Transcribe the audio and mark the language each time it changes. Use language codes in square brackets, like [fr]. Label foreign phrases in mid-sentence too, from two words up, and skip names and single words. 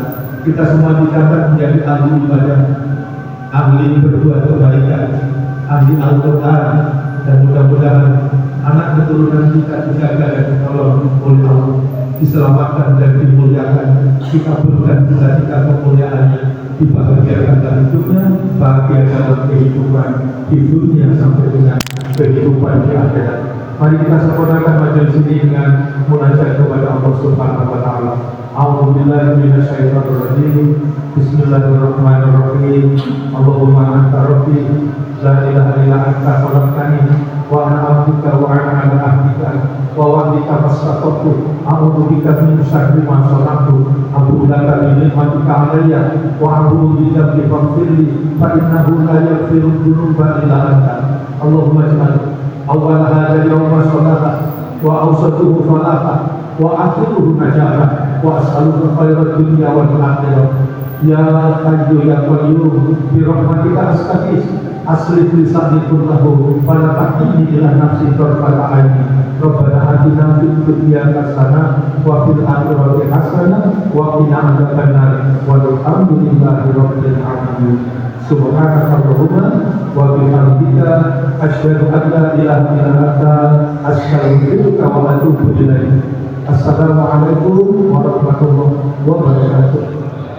[id] Kita semua dicatat menjadi ahli ibadah, ahli berbuat kebaikan, ahli Al-Quran, dan mudah-mudahan anak keturunan kita dijaga dan ditolong oleh Allah, diselamatkan dan dimuliakan, dikabulkan cita-cita kemuliaannya, dibahagiakan dalam hidupnya, bahagia dalam kehidupan di dunia sampai dengan kehidupan di akhirat. Mari kita sempurnakan majelis ini dengan munajat kepada Allah [ar] سبحانه وتعالى. أعوذ بالله من الشيطان الرجيم. بسم الله الرحمن الرحيم. اللهم أنت ربي لا إله إلا أنت خلقتني وأنا عبدك وأنا على عهدك ووعدك ما استطعت. أعوذ بك من شر ما صنعت. أعوذ لك بنعمتك علي وأعوذ بك بفضلك فإنه لا يغفر الذنوب إلا أنت. اللهم اجعل أول هذا يوما صلاحا وأوسطه فلاحا وآخره نجاحا وأسألك خيرات الدنيا والآخرة. يا حي يا قيوم برحمتك أستغيث أصلح لساني كله ولا تكلني إلى نفسي طرفة عين. ربنا آتنا في الدنيا حسنة وفي الآخرة حسنة وقنا عذاب النار. والحمد لله رب العالمين. سبحانك اللهم وبحمدك أشهد أن لا إله إلا أنت أستغفرك وأتوب إليك. السلام عليكم ورحمة الله وبركاته.